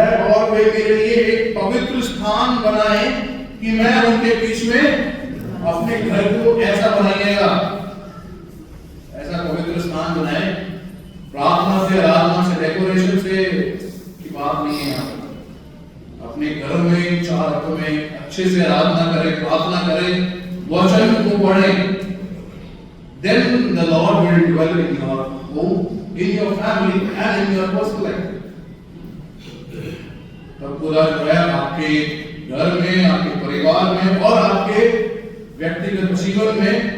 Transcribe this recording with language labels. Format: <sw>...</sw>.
<hi>और वे मेरे लिए एक पवित्र स्थान बनाए कि मैं उनके बीच में अपने घर को ऐसा बनाइएगा, ऐसा पवित्र स्थान बनाए। प्रार्थना से, आराधना से, डेकोरेशन से की बात नहीं है। अपने घर में 4 हफ्तों में अच्छे से आराधना करें, प्रार्थना करें, वचन को पढ़ें।</hi> <en>Then the Lord will dwell in your home, in your family and in your personal life।</en> <hi>तब खुदा जो है आपके घर में, आपके परिवार में और आपके व्यक्तिगत जीवन में</hi>